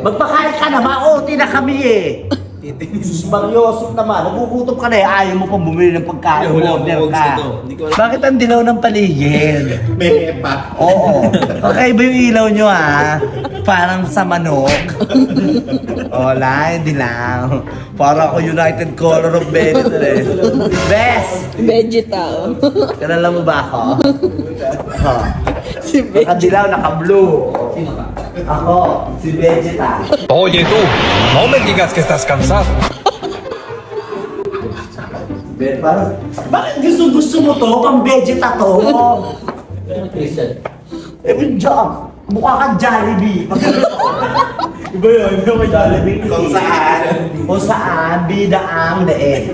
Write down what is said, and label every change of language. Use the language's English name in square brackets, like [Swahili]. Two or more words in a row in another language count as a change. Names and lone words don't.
[Filipino] Magpakain ka na, ma-OT na kami eh. Sus Mariosop naman, nagugutom ka na eh. Ayaw mo pang bumili ng pagkain, order ka. Bakit ang dilaw ng paligid? May pa. Oo. Kakaiba yung ilaw nyo ha. Parang sa manok. Wala, hindi lang. Para ako United Color of Benetton eh. Best! Vegetal. Kilala mo ba ako? Si Vegetal. Nakadilaw, naka-blue. Ako, si Vegeta. [Spanish] Oye tú, no me digas que estás cansado. [Filipino] Parang, bakit gusto mo to? Pang Vegeta to? Diyan. Mukha kang Jollibee. Iba yun, may Jollibee. Kung saan, bida ang leeg.